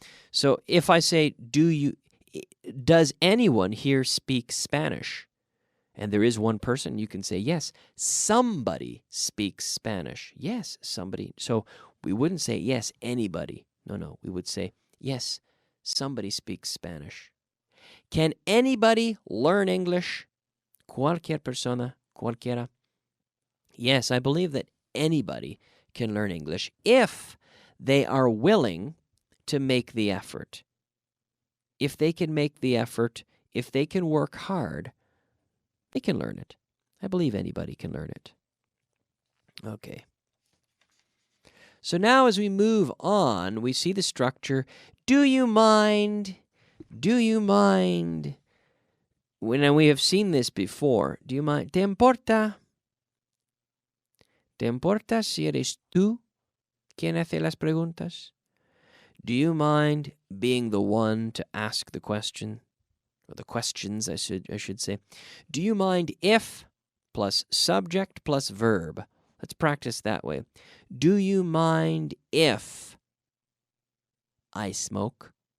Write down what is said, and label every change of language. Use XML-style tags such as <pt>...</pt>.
<en>So if I say, does anyone here speak Spanish? And there is one person, you can say, yes, somebody speaks Spanish. Yes, somebody. So we wouldn't say, yes, anybody. No, we would say, yes, somebody speaks Spanish. Can anybody learn English?</en> <es>Cualquier persona, cualquiera.</es> <en>Yes, I believe that anybody can learn English if they are willing to make the effort. If they can make the effort, if they can work hard, they can learn it. I believe anybody can learn it. Okay. So now as we move on, we see the structure. Do you mind? Do you mind? When we have seen this before. Do you mind?</en> <es>¿Te importa? ¿Te importa si eres tú quien hace las preguntas?</es> <en>Do you mind being the one to ask the question? Or the questions, I should say. Do you mind if plus subject plus verb? Let's practice that way. Do you mind if I smoke?</en>